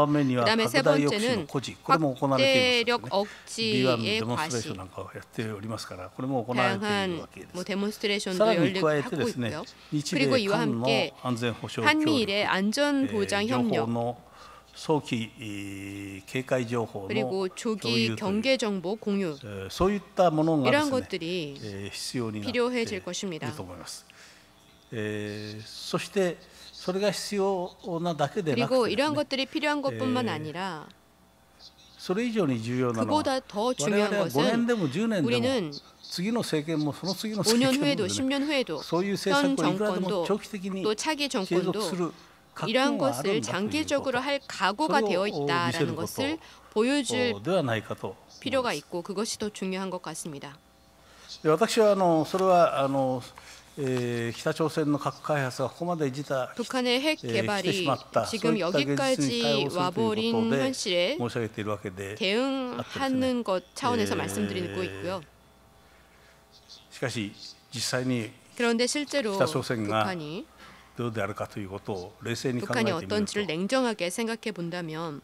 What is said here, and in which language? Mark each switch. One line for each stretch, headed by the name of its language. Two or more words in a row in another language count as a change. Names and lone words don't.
Korean: 그다음에 세 번째는 확대력 억지의 과시, 다양한 데몬스트레이션도 열리고 하고 있고요. 그리고 이와 함께 한미일의 안전 보장 협력 그리고 조기 경계 정보 공유 이런 것들이 필요해질 것입니다.
Japanese: そしてそれが必要なだけでなくて、
Korean: 그리고 이러한 것들이 필요한 것뿐만 아니라
Japanese: それ以上に重要なのは
Korean: 그보다 더 중요한 것은 우리는
Japanese: 次の政権もその次の
Korean: 5년 후에도 10년 후에도 현 정권도 또 차기 정권도 이러한 것을 장기적으로 할 각오가 되어 있다라는 것을 보여줄 필요가 있고 그것이 더 중요한 것 같습니다.
Japanese: 私はそれは北朝鮮の核開発がここまで来た
Korean: 북한의 핵 개발이 지금 여기까지 와버린 현실에 대응하는 것 차원에서 말씀드리고 있고요. 그런데 실제로 북한이 어떤지를 냉정하게 생각해 본다면